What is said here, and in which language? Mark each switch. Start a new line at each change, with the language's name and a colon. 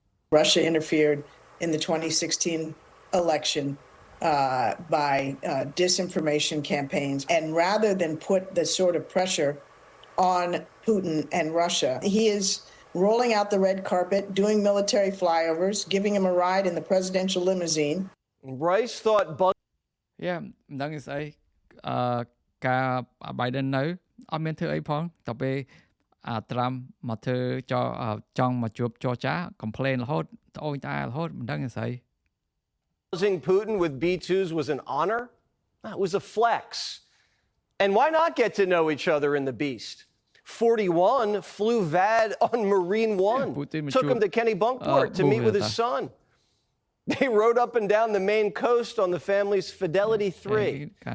English: Russia interfered in the 2016 election by disinformation campaigns. And rather than put the sort of pressure on Putin and Russia, he is rolling out the red carpet, doing military flyovers, giving him a ride in the presidential limousine. Rice thought...
Khmer: Yeah, មិនដឹងស្អីការ Biden នៅអត់មានធ្វើអីផងតែពេល Trump មកធ្វើចង់មកជួបចរចា complain រហូតត្អូញត្អែរហូតមិនដឹងស្អី
English: Housing Putin with B-2s was an honor? It was a flex. And why not get to know each other in the beast? 41 flew VAD on Marine One, took him to Kennebunkport to meet with his son. They rode up and down the Maine coast on the family's Fidelity 3.